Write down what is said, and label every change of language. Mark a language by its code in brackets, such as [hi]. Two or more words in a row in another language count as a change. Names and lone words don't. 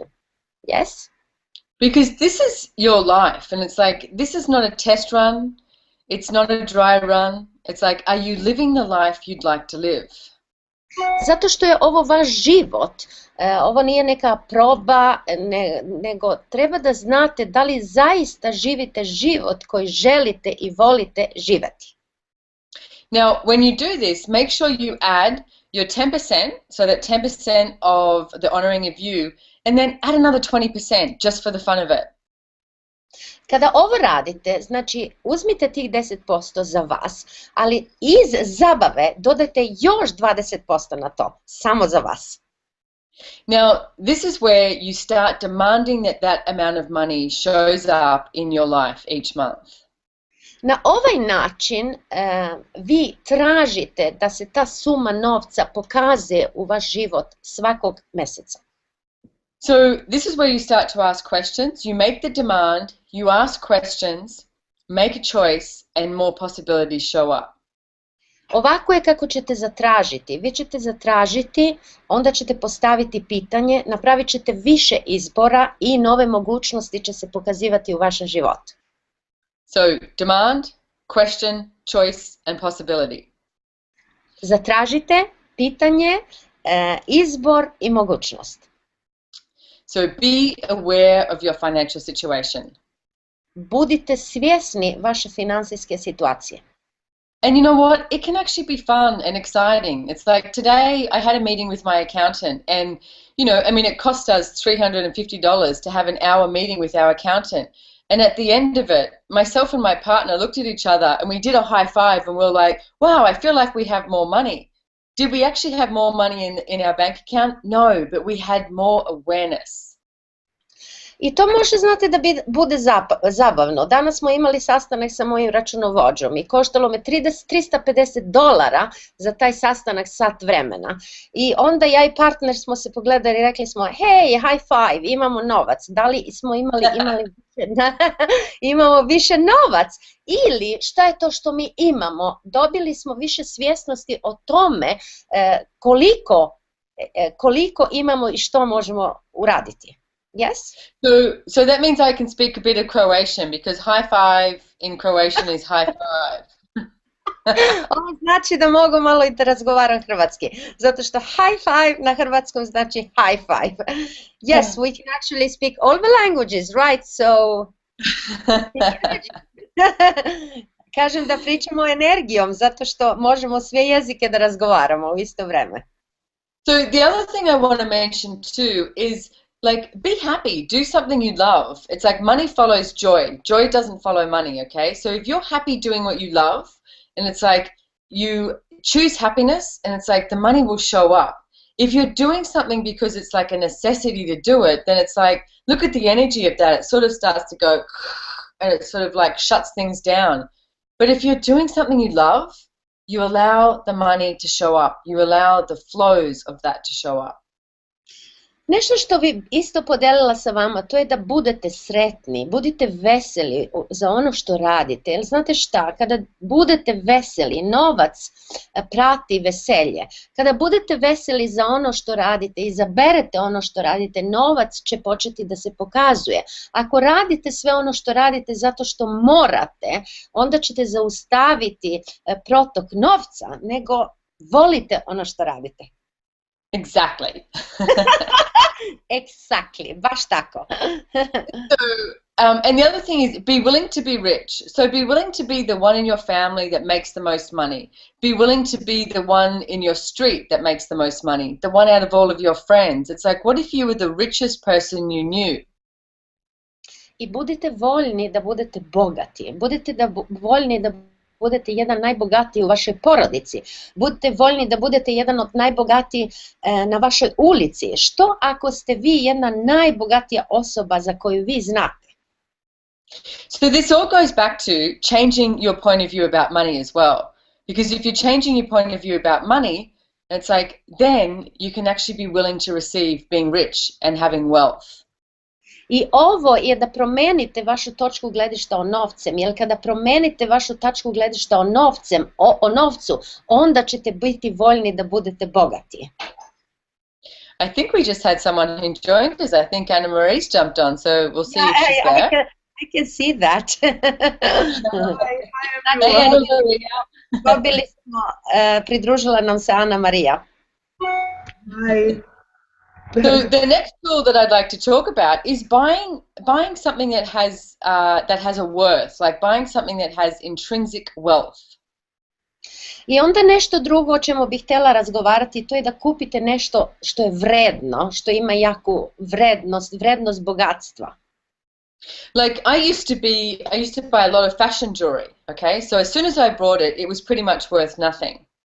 [en] Yes? Because this is your life and it's like, this is not a test run, it's not a dry run, it's like, are you living the life you'd like to live? [hr] Zato što je ovo vaš život, ovo nije neka proba, nego treba da znate da li zaista živite život koji želite i volite živeti. [en] Now, when you do this, make sure you add your 10%, so that 10% of the honoring of you, and then add another 20% just for the fun of it. [hr] Kada ovo radite, znači uzmite tih 10% za vas, ali iz zabave dodajte još 20% na to, samo za vas. [en] Now, this is where you start demanding that amount of money shows up in your life each month. [hr] Na ovaj način vi tražite da se ta suma novca pokazuje u vaš život svakog meseca. [en] So this is where you start to ask questions, you make the demand, you ask questions, make a choice and more possibilities show up. [hr] Ovako je kako ćete zatražiti. Vi ćete zatražiti, onda ćete postaviti pitanje, napravit ćete više izbora i nove mogućnosti će se pokazivati u vašem životu. [en] So, demand, question, choice and possibility. [hr] Zatražite, pitanje, izbor i mogućnost. [en] So be aware of your financial situation. [hr] Budite svjesni vaše financijske situacije. [en] And you know what? It can actually be fun and exciting. It's like today I had a meeting with my accountant and, you know, I mean, it cost us $350 to have an hour meeting with our accountant. And at the end of it, myself and my partner looked at each other and we did a high five and we were like, wow, I feel like we have more money. Did we actually have more money in our bank account? No, but we had more awareness. [hr] I to može, znate, da bude zabavno. Danas smo imali sastanak sa mojim računovođom i koštalo me $350 za taj sastanak sat vremena. I onda ja i partner smo se pogledali i rekli smo, hej, [en] high five, [hr] imamo novac. Da li smo imali imamo više novac? Ili šta je to što mi imamo? Dobili smo više svjesnosti o tome koliko imamo i što možemo uraditi. [en] Yes? So that means I can speak a bit of Croatian because high five in Croatian is high five. [hr] Ovo znači da mogu malo i da razgovaram hrvatski, zato što [en] high five [hr] na hrvatskom znači [en] high five. Yes, we can actually speak all the languages, right? [hr] So kažem da pričamo energijom, zato što možemo sve jezike da razgovaramo u isto vreme. [en] So the other thing I want to mention too is like, be happy, do something you love. It's like money follows joy. Joy doesn't follow money, okay? So if you're happy doing what you love, and it's like you choose happiness, and it's like the money will show up. If you're doing something because it's like a necessity to do it, then it's like, look at the energy of that. It sort of starts to go, and it sort of like shuts things down. But if you're doing something you love, you allow the money to show up. You allow the flows of that to show up. [hr] Nešto što bi isto podelila sa vama, to je da budete sretni, budite veseli za ono što radite. Jer znate šta, kada budete veseli, novac prati veselje. Kada budete veseli za ono što radite, izaberete ono što radite, novac će početi da se pokazuje. Ako radite sve ono što radite zato što morate, onda ćete zaustaviti protok novca, nego volite ono što radite. [en] Exactly. Exactly, [hr] baš tako. [en] And the other thing is be willing to be rich. So be willing to be the one in your family that makes the most money. Be willing to be the one in your street that makes the most money. The one out of all of your friends. It's like, what if you were the richest person you knew? [hr] I budite voljni da budete bogati. Budite voljni da budete jedan najbogatiji u vašoj porodici. Budite voljni da budete jedan od najbogatiji na vašoj ulici. Što ako ste vi jedna najbogatija osoba za koju vi znate? [en] So this all goes back to changing your point of view about money as well. Because if you're changing your point of view about money, it's like then you can actually be willing to receive being rich and having wealth. [hr] I ovo je da promenite vašu točku gledišta o novcem, jer kada promenite vašu točku gledišta o novcu, onda ćete biti voljni da budete bogati. [en] I think we just had someone who joined us. I think Anna Marie's jumped on, so we'll see if she's there. I can see that. [hr] Dobili smo, pridružila nam se Ana Marija. [en] Hi. So the next tool that I'd like to talk about is buying something that has a worth, like buying something that has intrinsic wealth. [hr] I onda nešto drugo o čemu bih htjela razgovarati, to je da kupite nešto što je vredno, što ima jaku vrednost bogatstva. [en] Like I used to buy a lot of fashion jewelry, okay? So as soon as I bought it, it was pretty much worth nothing.